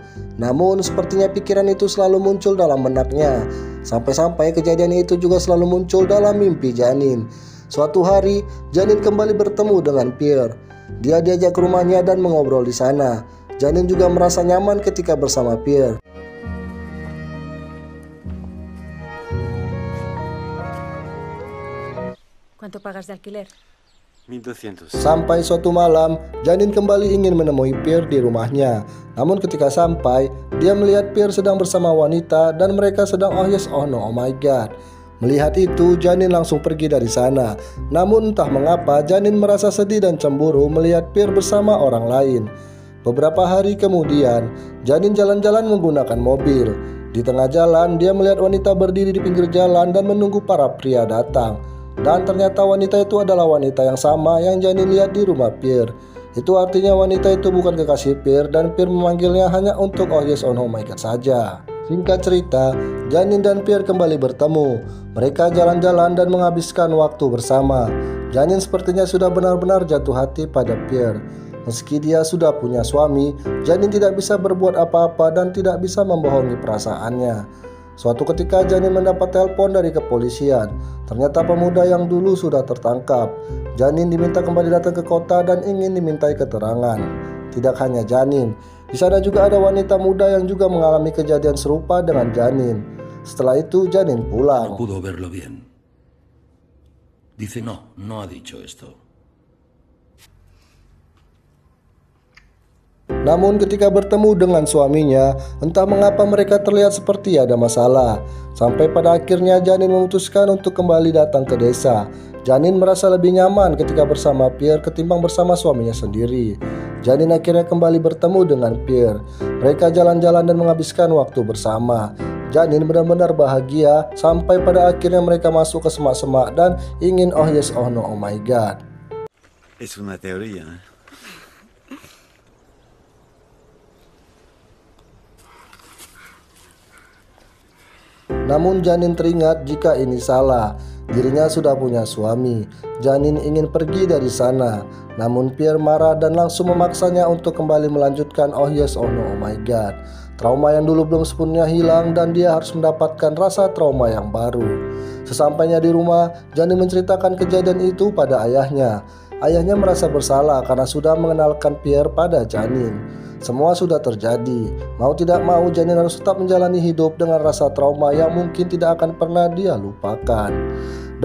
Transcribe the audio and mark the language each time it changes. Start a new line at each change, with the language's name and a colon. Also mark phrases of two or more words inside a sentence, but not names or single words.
Indonesian: Namun sepertinya pikiran itu selalu muncul dalam benaknya. Sampai-sampai kejadian itu juga selalu muncul dalam mimpi Janin. Suatu hari, Janin kembali bertemu dengan Pierre. Dia diajak ke rumahnya dan mengobrol di sana. Janin juga merasa nyaman ketika bersama Pierre.
Spanish: ¿Cuánto pagas de alquiler? 1.200.
Indonesian: Sampai suatu malam, Janin kembali ingin menemui Pierre di rumahnya. Namun ketika sampai, dia melihat Pierre sedang bersama wanita dan mereka sedang
English: oh yes oh no oh my god.
Indonesian: Melihat itu, Janin langsung pergi dari sana. Namun entah mengapa, Janin merasa sedih dan cemburu melihat Pierre bersama orang lain. Beberapa hari kemudian, Janin jalan-jalan menggunakan mobil. Di tengah jalan, dia melihat wanita berdiri di pinggir jalan dan menunggu para pria datang. Dan ternyata wanita itu adalah wanita yang sama yang Janin lihat di rumah Pierre. Itu artinya wanita itu bukan kekasih Pierre dan Pierre memanggilnya hanya untuk
English: oh yes oh no my god
Indonesian: saja. Singkat cerita, Janin dan Pierre kembali bertemu. Mereka jalan-jalan dan menghabiskan waktu bersama. Janin sepertinya sudah benar-benar jatuh hati pada Pierre. Meski dia sudah punya suami, Janin tidak bisa berbuat apa-apa dan tidak bisa membohongi perasaannya. Suatu ketika Janin mendapat telepon dari kepolisian. Ternyata pemuda yang dulu sudah tertangkap. Janin diminta kembali datang ke kota dan ingin dimintai keterangan. Tidak hanya Janin, di sana juga ada wanita muda yang juga mengalami kejadian serupa dengan Janin. Setelah itu Janin pulang.
Spanish: No pudo verlo bien. Dice no ha dicho esto.
Indonesian: Namun ketika bertemu dengan suaminya, entah mengapa mereka terlihat seperti ada masalah. Sampai pada akhirnya Janin memutuskan untuk kembali datang ke desa. Janin merasa lebih nyaman ketika bersama Pierre ketimbang bersama suaminya sendiri. Janin akhirnya kembali bertemu dengan Pierre. Mereka jalan-jalan dan menghabiskan waktu bersama. Janin benar-benar bahagia sampai pada akhirnya mereka masuk ke semak-semak dan ingin
English: oh yes oh no oh my god.
Spanish: Es una teoría, ¿eh?
Indonesian: Namun Janin teringat jika ini salah. Dirinya sudah punya suami. Janin ingin pergi dari sana. Namun Pierre marah dan langsung memaksanya untuk kembali melanjutkan
English: oh yes oh no oh my god.
Indonesian: Trauma yang dulu belum sepenuhnya hilang dan dia harus mendapatkan rasa trauma yang baru. Sesampainya di rumah, Janin menceritakan kejadian itu pada ayahnya. Ayahnya merasa bersalah karena sudah mengenalkan Pierre pada Janin. Semua sudah terjadi. Mau tidak mau, Janin harus tetap menjalani hidup dengan rasa trauma yang mungkin tidak akan pernah dia lupakan.